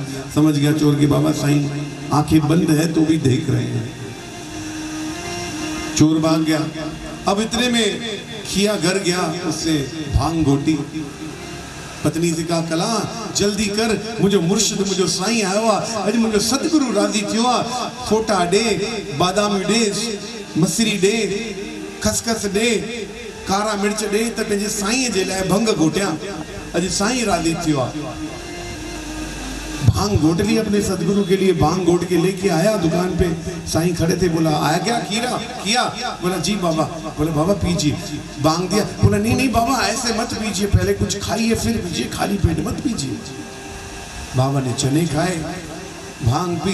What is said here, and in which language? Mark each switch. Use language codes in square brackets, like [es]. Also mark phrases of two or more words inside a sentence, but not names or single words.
[hi] समझ गया चोर की बाबा साईं आंखें बंद है तो भी देख रहे हैं। चोर भाग गया। अब इतने में खिया घर गया, उससे भांग घोटी। पत्नी से कहा कला जल्दी कर, मुझे मुर्शिद, मुझे साईं आया हुआ, अॼु मुझे सतगुरु [sd] राजी थियो आहे। फोटा डे, बादाम डे, मसरी डे, खसखस डे, कारा मिर्च डे, त पंहिंजे साईं जे लाइ भंग घोटिया। अॼु साईं राजी थियो आहे। [hi] भांग घोट ली अपने सदगुरु के लिए, भांग घोट के लेके आया दुकान पे। साईं खड़े थे, बोला आया क्या खीरा किया? बोला जी बाबा। बोले बाबा पीजिए। भांग दिया। बोला नहीं नहीं बाबा ऐसे मत पीजिए, पहले कुछ खाइए फिर पीजिए, खाली पेट मत पीजिए। बाबा ने चने खाए, भांग पी।